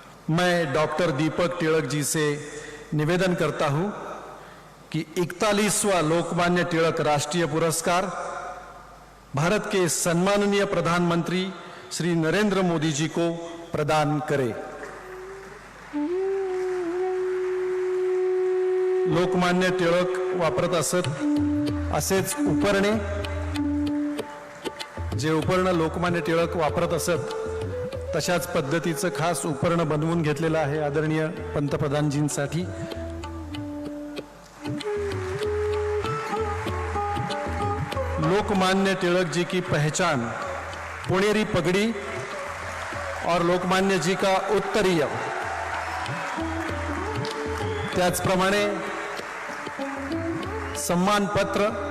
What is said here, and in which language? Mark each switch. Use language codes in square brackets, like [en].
[hi] मैं डॉक्टर दीपक तिलक जी से निवेदन करता हूं कि 41वां लोकमान्य तिलक राष्ट्रीय पुरस्कार भारत के सम्माननीय प्रधानमंत्री श्री नरेंद्र मोदी जी को प्रदान करें. [mr] लोकमान्य टिळक वापरत असत असेच उपरणे, जे उपर्ण लोकमान्य टिळक वापरत असत तशाच पद्धतीचं खास उपर्ण बनवून घेतलेलं आहे आदरणीय पंतप्रधानजींसाठी. [hi] लोकमान्य तिलक जी की पहचान पुणेरी पगड़ी और लोकमान्य जी का उत्तरीय, त्याचप्रमाणे सम्मान पत्र